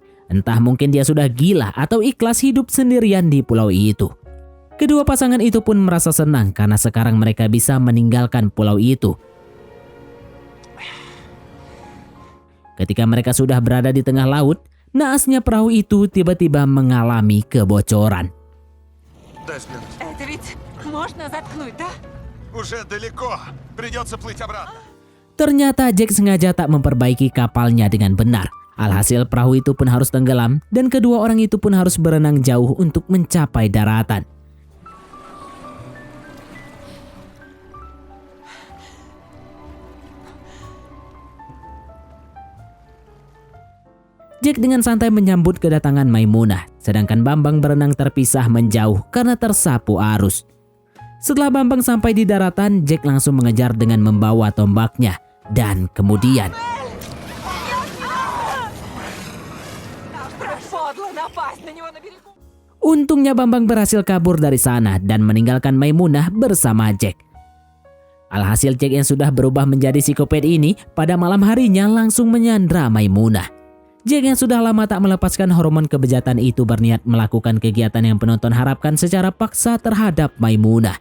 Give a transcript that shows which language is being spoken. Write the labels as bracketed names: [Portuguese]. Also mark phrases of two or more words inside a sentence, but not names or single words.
[Indonesian] Entah mungkin dia sudah gila atau ikhlas hidup sendirian di pulau itu. Kedua pasangan itu pun merasa senang karena sekarang mereka bisa meninggalkan pulau itu. Ketika mereka sudah berada di tengah laut, naasnya perahu itu tiba-tiba mengalami kebocoran. [Russian] Это ведь можно заткнуть, да? Уже далеко. Придется плыть обратно. [Indonesian] Ternyata Jack sengaja tak memperbaiki kapalnya dengan benar. Alhasil perahu itu pun harus tenggelam dan kedua orang itu pun harus berenang jauh untuk mencapai daratan. Jack dengan santai menyambut kedatangan Maimunah, sedangkan Bambang berenang terpisah menjauh karena tersapu arus. Setelah Bambang sampai di daratan, Jack langsung mengejar dengan membawa tombaknya. Dan kemudian [Russian] Подло напасть на него на берегу. [Indonesian] untungnya Bambang berhasil kabur dari sana dan meninggalkan Maimunah bersama Jack. Alhasil Jack yang sudah berubah menjadi psikopat ini pada malam harinya langsung menyandra Maimunah. Jack yang sudah lama tak melepaskan hormon kebejatan itu berniat melakukan kegiatan yang penonton harapkan secara paksa terhadap Maimunah.